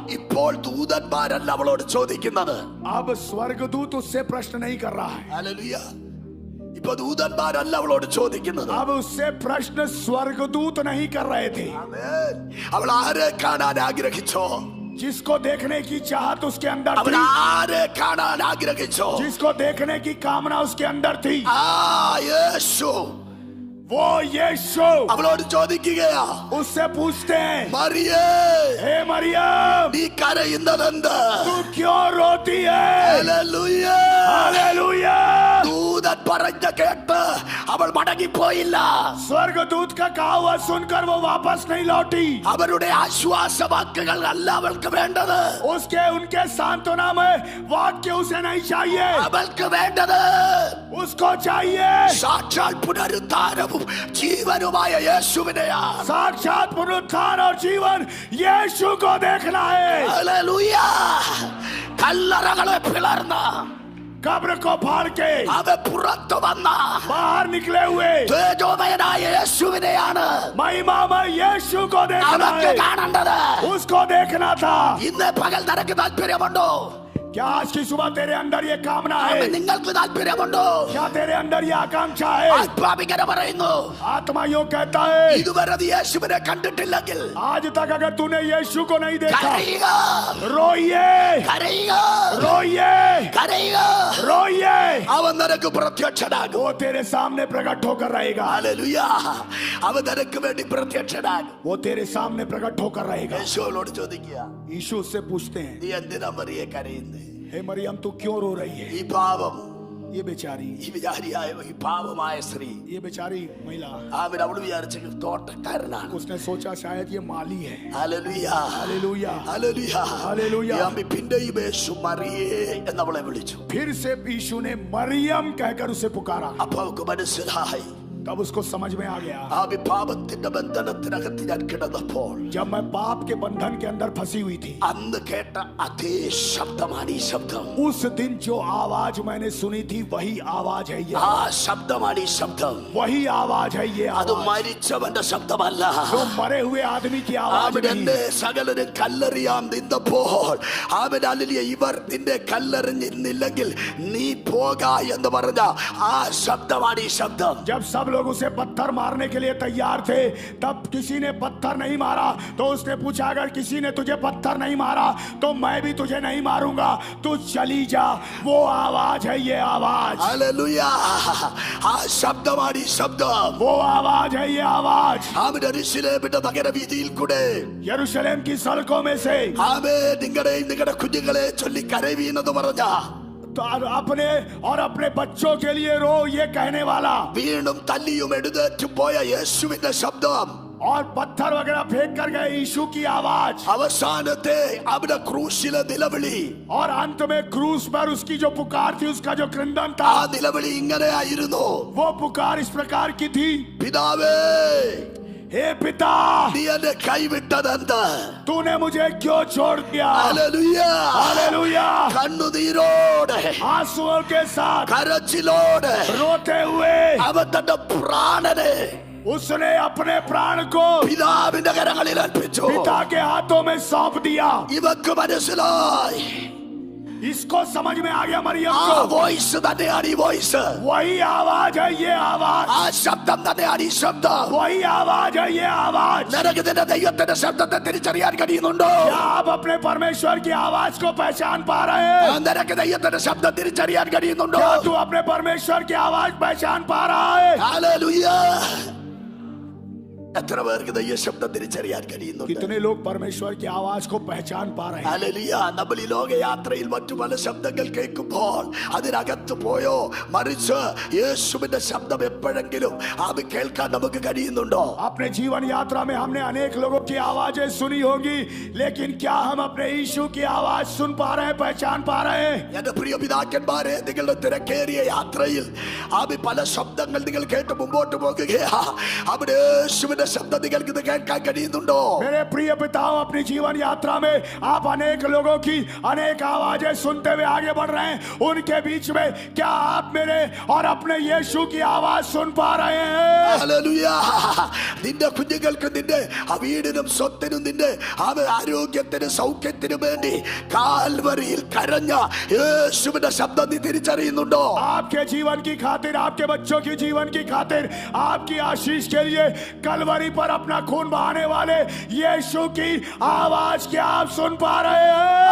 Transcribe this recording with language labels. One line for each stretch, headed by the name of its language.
Malayalam: ഇപ്പോൾ ദൂതന്മാരല്ല അവളോട് ചോദിക്കുന്നത്.
Hindi: अब स्वर्गदूत उससे प्रश्न नहीं कर रहा है.
Malayalam: ഹല്ലേലൂയ. ഇപ്പൊ ദൂതന്മാരല്ല അവളോട് ചോദിക്കുന്നത്.
Hindi: अब उससे प्रश्न स्वर्गदूत नहीं कर रहे थे.
Malayalam: ആമേൻ. അവൾ ആരെ കാണാൻ ആഗ്രഹിച്ചോ?
Hindi: जिसको देखने की चाहत उसके अंदर
Malayalam: അവൾ
Hindi: थी,
Malayalam: ആരെ കാണാൻ ആഗ്രഹിച്ചോ?
Hindi: जिसको देखने की कामना उसके अंदर थी,
Malayalam: ആ യേശു
Hindi: वो यीशु
Malayalam: അവളോട് ചോദിക്കുകയാ.
Hindi: उससे पूछते हैं,
Malayalam: മറിയേ,
Hindi: हे मरियम,
Malayalam: നീ കരയുന്നതെന്ത്?
Hindi: तू क्यों रोती है?
Malayalam: ഹല്ലേലൂയ.
Hindi: हालेलुया.
Malayalam: ദൂതൻ പറഞ്ഞ കേട്ട് അവൾ മടങ്ങിപ്പോയില്ല.
Hindi: स्वर्गदूत का कहा हुआ सुनकर वो वापस नहीं लौटी.
Malayalam: അവരുടെ ആശ്വാസവാക്കുകൾ അല്ല അവൾക്ക് വേണ്ടത്.
Hindi: उनके सांत्वना में वाक्य उसे नहीं चाहिए.
Malayalam: അവൾക്ക് വേണ്ടത്
Hindi: उसको चाहिए
Malayalam: സാക്ഷാൽ പുനരുദ്ധാനവും ജീവനുമായ യേശുവിനെയാ.
Hindi: साक्षात पुनरुत्थान और जीवन यीशु को देखना है.
Malayalam: ഹല്ലേലൂയ. കല്ലറകളെ പിളർന്ന
Hindi: कब्र को फाड़ के
Malayalam: അവൻ പുറത്തു വന്ന
Hindi: बाहर निकले हुए
Malayalam: തേജോമയനായ യേശുവിനെയാണ്
Hindi: महिमामय यीशु को देखना
Malayalam: അവർക്ക്
Hindi: है.
Malayalam: കാണേണ്ടത്.
Hindi: उसको देखना था.
Malayalam: ഇന്ന് പകൽ നിനക്ക് താല്പര്യമുണ്ടോ?
Hindi: क्या आज की सुबह तेरे अंदर ये कामना है?
Malayalam: നിങ്ങൾക്ക് താല്പര്യമുണ്ടോ?
Hindi: क्या तेरे अंदर ये आकांक्षा है?
Malayalam: ആത്മാവിങ്ങനെ പറയുന്നു.
Hindi: आत्मा यूं कहता है,
Malayalam: ഇതുവരെ നീ യേശുവിനെ കണ്ടിട്ടില്ലെങ്കിൽ
Hindi: आज तक अगर तूने यीशु को नहीं देखा,
Malayalam: കരയുക,
Hindi: रोइए,
Malayalam: കരയുക,
Hindi: रोइए,
Malayalam: കരയുക.
Hindi: रोइए.
Malayalam: അവൻ നിനക്ക് പ്രത്യക്ഷനാകും.
Hindi: वो तेरे सामने प्रकट होकर रहेगा.
Malayalam: ഹല്ലേലൂയ. അവൻ നിനക്ക് വേണ്ടി പ്രത്യക്ഷനാകും.
Hindi: वो तेरे सामने प्रकट होकर रहेगा.
Malayalam: യേശുവിനോട് ചോദിക്കുക,
Hindi: यीशु से पूछते हैं,
Malayalam: നീ എന്തിനാ മറിയെ കരയുന്നേ?
Hindi: हे मरियम तू क्यों रो रही है?
Malayalam: ഈ പാപം,
Hindi: ये बेचारी,
Malayalam: ഈ വിചാരിയായ ഈ പാപമായ സ്ത്രീ,
Hindi: ये बेचारी महिला,
Malayalam: അവൻ അവള് വിചാരിച്ച തോട്ടക്കാരനാണ്.
Hindi: उसने सोचा शायद ये माली है.
Malayalam: ഹല്ലേലൂയ.
Hindi: हालेलुया.
Malayalam: ഹല്ലേലൂയ. ഹല്ലേലൂയ. പിന്നെയും യേശു മറിയേ എന്നവളെ വിളിച്ചു.
Hindi: फिर से यीशु ने मरियम कहकर उसे पुकारा.
Malayalam: അപ്പൊ അവൾക്ക് മനസ്സിലായി,
Hindi: तब उसको समझ में आ गया,
Malayalam: ആ വിഭാവത്തിന്റെ ബന്ധനത്തിനകത്ത് ഞാൻ കിടന്നപ്പോൾ
Hindi: जब मैं पाप के बंधन के अंदर फंसी हुई थी,
Malayalam: അന്ന് കേട്ട അതേ ശബ്ദമാണ് ഈ ശബ്ദം.
Hindi: उस दिन जो आवाज मैंने सुनी थी वही आवाज है ये.
Malayalam: ആ ശബ്ദമാണ് ഈ ശബ്ദം.
Hindi: वही आवाज है ये
Malayalam: അത്
Hindi: आवाज.
Malayalam: മരിച്ചവന്റെ ശബ്ദമല്ല.
Hindi: जो मरे हुए आदमी की आवाज
Malayalam: അവൻ
Hindi: नहीं.
Malayalam: എന്നെ സകലരും കല്ലെറിയാൻ നിന്നപ്പോൾ അവൻ അല്ലെ ഇവർ നിന്നെ കല്ലെറിഞ്ഞില്ലെങ്കിൽ നീ പോക എന്ന് പറഞ്ഞ ആ ശബ്ദമാണ് ഈ ശബ്ദം.
Hindi: जब सब लोग उसे पत्थर मारने के लिए तैयार थे। तब किसी ने पत्थर नहीं मारा तो उसने पूछा, अगर किसी ने तुझे पत्थर नहीं मारा तो मैं भी तुझे नहीं मारूंगा, तू चली जा। वो आवाज है, ये आवाज।
Malayalam: हालेलुया। ആ ശബ്ദമാണ് ഈ ശബ്ദം.
Hindi: वो आवाज है, ये आवाज।
Malayalam: ആമേൻ. യെരൂശലേമിന്റെ നഗരവീഥിയിൽ കൂടെ
Hindi: यरूशलेम की सड़कों में से
Malayalam: ആമേൻ നിങ്ങളുടെ കുഞ്ഞുങ്ങളെ ചൊല്ലി കരയുവീനെന്ന് പറഞ്ഞ
Hindi: तो अपने और अपने बच्चों के लिए रो, ये कहने वाला।
Malayalam: വീണ്ടും തല്ലിയും എഴുന്നേറ്റും പോയ യേശുവിന്റെ ശബ്ദം,
Hindi: और पत्थर वगैरह फेंक कर गए यीशु की आवाज।
Malayalam: അവസാനത്തെ അവന്റെ ക്രൂശിലെ നിലവിളി,
Hindi: और अंत में क्रूस पर उसकी जो पुकार थी, उसका जो क्रंदन
Malayalam: ആ
Hindi: था,
Malayalam: നിലവിളി ഇങ്ങനെയായിരുന്നു.
Hindi: वो पुकार इस प्रकार की थी,
Malayalam: പിതാവേ,
Hindi: हे पिता,
Malayalam: നീ എന്നെ കൈവിട്ടതെന്ത്?
Hindi: तूने मुझे क्यों छोड़ दिया?
Malayalam: ഹല്ലേലൂയ.
Hindi: हालेलुया।
Malayalam: കണ്ണുനീരോടെ,
Hindi: आंसुओं के साथ,
Malayalam: കരച്ചിലോടെ
Hindi: रोते हुए
Malayalam: അവൻ തന്റെ പ്രാണനെ
Hindi: उसने अपने प्राण को
Malayalam: പിതാവിന്റെ കരങ്ങളിൽ അർപ്പിച്ചു.
Hindi: पिता के हाथों में सौंप दिया।
Malayalam: ഇവക്ക് മനസ്സിലായി,
Hindi: इसको समझ में आ गया मरियम
Malayalam: ആ
Hindi: को,
Malayalam: വോയിസ് തന്നെയാണ് ഈ വോയിസ്.
Hindi: वही आवाज है, ये आवाज।
Malayalam: ആ ശബ്ദം തന്നെയാണ് ഈ ശബ്ദം.
Hindi: वही आवाज है, ये आवाज।
Malayalam: നിനക്ക് നിന്റെ ദൈവത്തിന്റെ ശബ്ദത്തെ തിരിച്ചറിയാൻ കഴിയുന്നുണ്ടോ?
Hindi: क्या आप अपने परमेश्वर की आवाज को पहचान पा रहे हैं?
Malayalam: നിനക്ക് ദൈവത്തിന്റെ ശബ്ദം തിരിച്ചറിയാൻ കഴിയുന്നുണ്ടോ?
Hindi: क्या तू अपने परमेश्वर की आवाज पहचान पा रहा है?
Malayalam: ഹല്ലേലൂയ. എത്ര പേർക്ക് ദൈവ ശബ്ദം തിരിച്ചറിയാൻ കഴിയുന്നുണ്ട്?
Hindi: कितने लोग परमेश्वर की आवाज को पहचान पा रहे हैं?
Malayalam: ഹല്ലേലൂയ. നമ്മൾ ഈ ലോകയാത്രയിൽ മറ്റു പല ശബ്ദങ്ങൾ കേൾക്കുമ്പോൾ അതിനകത്ത് പോയോ, മറിച്ച് യേശുവിന്റെ ശബ്ദം എപ്പോഴെങ്കിലും അത് കേൾക്കാൻ നമുക്ക് കഴിയുന്നുണ്ടോ?
Hindi: अपने जीवन यात्रा में हमने अनेक लोगों की आवाजें सुनी होगी, लेकिन क्या हम अपने यीशु की आवाज सुन पा रहे हैं, पहचान पा रहे हैं?
Malayalam: എന്റെ പ്രിയ പിതാക്കന്മാരെ, നിങ്ങളുടെ തിരക്കേറിയ യാത്രയിൽ അത് പല ശബ്ദങ്ങൾ നിങ്ങൾ കേട്ട് മുമ്പോട്ട് പോകുകയാ. അവിടെ യേശുവിന്റെ ശബ്ദം നിങ്ങൾക്ക് ഇത് കേൾക്കാൻ കഴിയുന്നുണ്ടോ?
Hindi: मेरे प्रिय पिताओं, अपनी जीवन यात्रा में आप अनेक लोगों की अनेक आवाजें सुनते हुए आगे बढ़ रहे हैं। उनके बीच में क्या आप मेरे और अपने यीशु की आवाज सुन पा रहे हैं?
Malayalam: ഹല്ലേലൂയ. നിന്റെ കുഞ്ഞുങ്ങൾക്ക്, നിന്റെ വീടിനും സ്വത്തിനും നിന്റെ ആരോഗ്യത്തിനും സൗഖ്യത്തിനും വേണ്ടി കാൽവരിയിൽ കരഞ്ഞ യേശുവിന്റെ ശബ്ദം നീ തിരിച്ചറിയുന്നുണ്ടോ?
Hindi: आपके जीवन की खातिर, आपके बच्चों की जीवन की खातिर, आपकी आशीष के लिए कलवरी पर अपना खून बहाने वाले यीशु की आवाज क्या आप सुन पा रहे हैं?